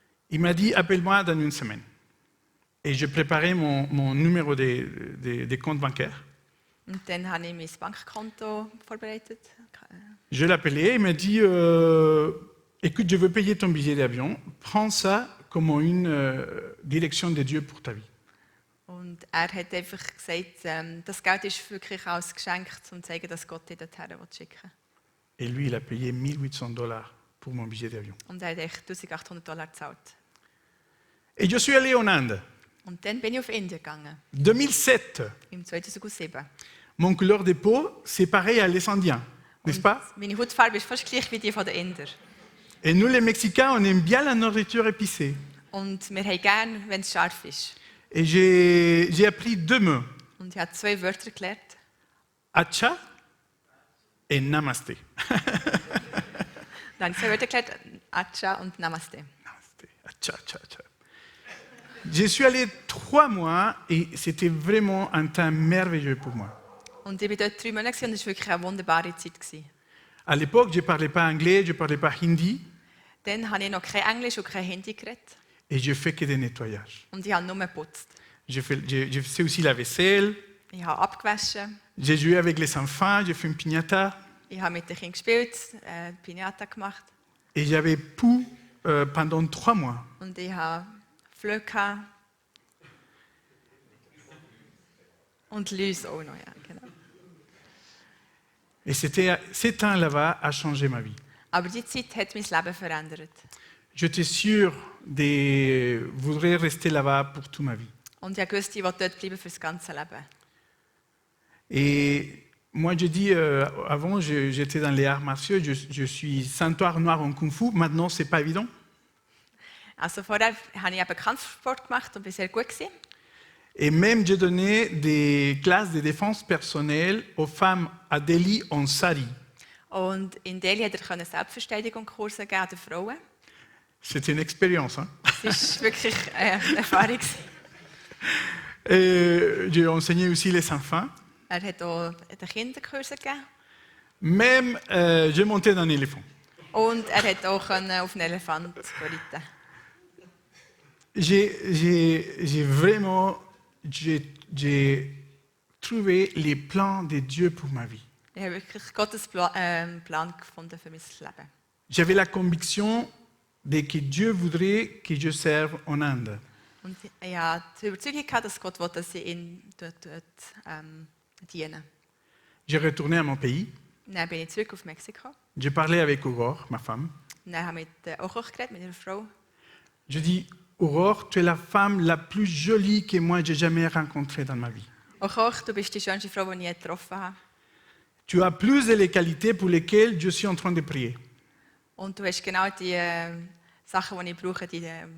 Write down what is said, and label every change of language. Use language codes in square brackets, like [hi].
[fr] Il m'a dit, appelle-moi dans une semaine. Et je préparais mon numéro de compte bancaire. [de] Und dann habe ich mein Bankkonto vorbereitet. [fr] Je l'appelais, il m'a dit, écoute, je veux payer ton billet d'avion, prends ça comme une direction de Dieu pour ta vie. [de] Und er hat einfach gesagt, das Geld ist wirklich als Geschenk, um zu zeigen, dass Gott dich dorthin schicken will. [fr] Et lui, il a payé $1,800 pour mon billet d'avion. [de] Und er hat echt $1.800 gezahlt. [fr] Et je suis allé en Inde. [de] Und dann bin ich auf Indien gegangen, [fr] 2007. [de] im 2007. [fr] Mon couleur de peau, c'est pareil à les Indiens, n'est-ce pas? [de] Meine Hautfarbe ist fast gleich wie die der Inder. [fr] Et nous, les Mexicains, on aime bien la nourriture épicée. [de] Und wir haben gerne, wenn es scharf ist. [fr] Et j'ai appris 2 mots, [de] Und ich habe 2 Wörter gelernt. [fr] Acha et Namaste. [de] Dann habe ich 2 Wörter gelernt, Acha und Namaste. [hi] Namaste. Acha, acha, acha. [fr] Je suis allé 3 mois et c'était vraiment un temps merveilleux pour moi. [de] Und ich war dort 3 Monate und es war wirklich eine wunderbare Zeit. [fr] À l'époque, je ne parlais pas anglais, je ne parlais pas hindi, [de] Dann habe ich noch kein Englisch und kein Hindi geredet. [fr] et je fais que des nettoyages. [de] Und ich habe nur geputzt. [fr] Je fais aussi la vaisselle, [de] Ich habe abgewaschen, [fr] j'ai joué avec les enfants, j'ai fait une piñata, [de] ich habe mit den Kindern gespielt, Pinata gemacht [fr] et j'avais pu pendant 3 mois. [de] und ich habe Flöcke gehabt. Und Läuse auch noch, ja, genau. [fr] Et ces temps là-bas a changé ma vie. [de] Aber die Zeit hat mein Leben verändert. [fr] J'étais sûr de vouloir rester là-bas pour toute ma vie. [de] Und ich wusste, ich will dort bleiben für das ganze Leben. [fr] Et moi, je dis, avant, j'étais dans les arts martiaux, je suis ceinture noire en kung fu. Maintenant, c'est pas évident. [de] Also vorher habe ich eben Kampfsport gemacht und war sehr gut gewesen. [fr] Et même, j'ai donné des classes de défense personnelle aux femmes à Delhi en sari. [de] Und in Delhi hat er Selbstverteidigungskurse geben den Frauen. [fr] C'était une expérience. Hein? [de] Das war wirklich eine Erfahrung. [fr] J'ai enseigné aussi les enfants. [de] Er hat auch den Kinderkurse gegeben. [fr] Même, j'ai monté dans un éléphant. [de] Und er hat auch auf einen Elefant reiten. [fr] J'ai vraiment j'ai trouvé les plans de Dieu pour ma vie. [de] Ich habe wirklich Gottes Plan gefunden für mein Leben. [fr] J'avais la conviction de que Dieu voudrait que je serve en Inde. [de] Und ich hatte die Überzeugung, dass Gott will, dass ich ihn dort diene. [fr] J'ai retourné à mon pays. [de] Dann bin ich zurück auf Mexiko. [fr] J'ai parlé avec Aurore, ma femme. [de] Dann habe ich mit Aurore geredet, mit ihrer Frau. [fr] Je dis, Aurore, tu es la femme la plus jolie que moi j'ai jamais rencontrée dans ma vie. [de] Aurore, du bist die schönste Frau, die ich je getroffen habe. [fr] Tu as plus de les qualités pour lesquelles je suis en train de prier. [de] Und du hast genau die Sachen, die ich brauche, die